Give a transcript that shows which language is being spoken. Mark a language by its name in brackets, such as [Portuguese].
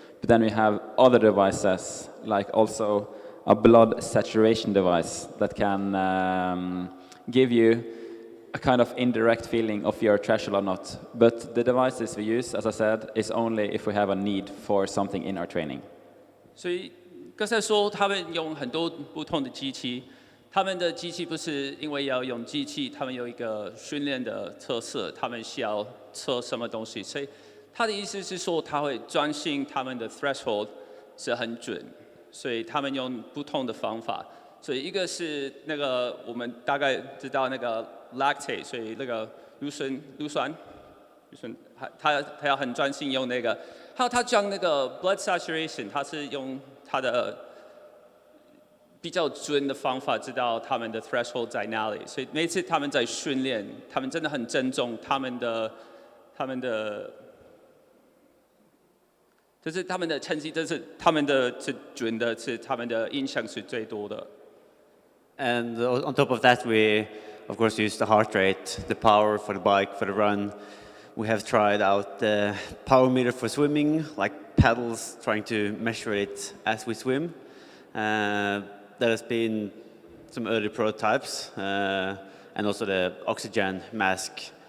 [English] But then we have other devices, like also a blood saturation device that can give you a kind of indirect feeling of your threshold or not. But the devices we use, as I said, is only if we have a need for something in our training. [Chinese] 所以刚才说他们用很多不同的机器。他们的机器不是因为要用机器，他们有一个训练的特色，他们需要测什么东西，所以他的意思是说，他会专心他们的 threshold 是很准，所以他们用不同的方法。所以一个是那个我们大概知道那个 lactate， 所以那个乳酸，他要很专心用那个。还有他讲那个 blood saturation， 他是用他的比较准的方法知道他们的 threshold 在哪里。所以每次他们在训练，他们真的很郑重他们的。就是他们的成绩，这是他们的是准的，是他们的影响是最多的。 [English] And on top of that, we of course use the heart rate, the power for the bike, for the run. We have tried out the power meter for swimming, like paddles, trying to measure it as we swim. There has been some early prototypes, and also the oxygen mask.